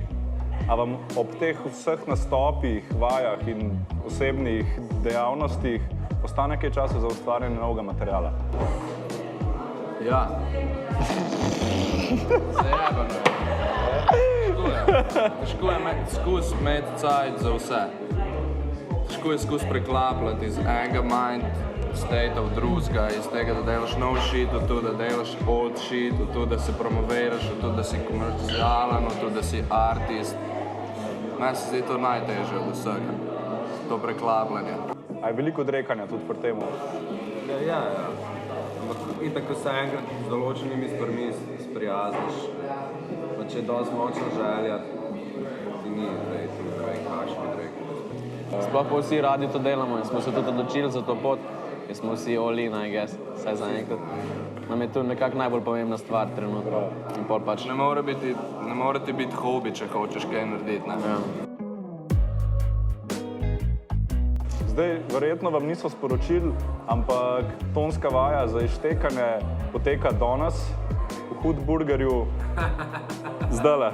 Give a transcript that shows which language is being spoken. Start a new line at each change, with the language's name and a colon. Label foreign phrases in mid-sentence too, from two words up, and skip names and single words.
Slovenian: A vam ob teh vseh nastopih, vajah in osebnih dejavnostih ostane kaj časa za ustvarjanje novega materiala? Ja. Zajebano. Težko je skus imeti cajt za vse. Težko je skus preklapljati iz enega
English: mind state
Slovenian: v drugega, iz tega, da delaš nov shit, v to, da delaš
English: old shit,
Slovenian: v to, da se promoviraš, v to, da si komercialen, v to, da si artist. Meni se zdi to najtežje od vsega, to preklapljanje. A je veliko odrekanja tudi pri temu? Ja. Ampak itak, ko se enkrat z določenimi stvarmi sprijazniš, pa če je dosti močna želja, ti ni tu ne vem kakšni odrekanje. Sploh pa vsi radi to delamo in smo se tudi odločili za to pot. in smo vsi
English: all in, I guess,
Slovenian: vsaj zaenkrat. Nam je to nekako najbolj pomembna stvar trenutno. In pol pač... Ne more ti biti hobi, če hočeš kaj narediti, ne? Ja. Zdaj, verjetno vam niso sporočili, ampak tonska vaja za izštekanje poteka danes v Hudburgerju zdajle.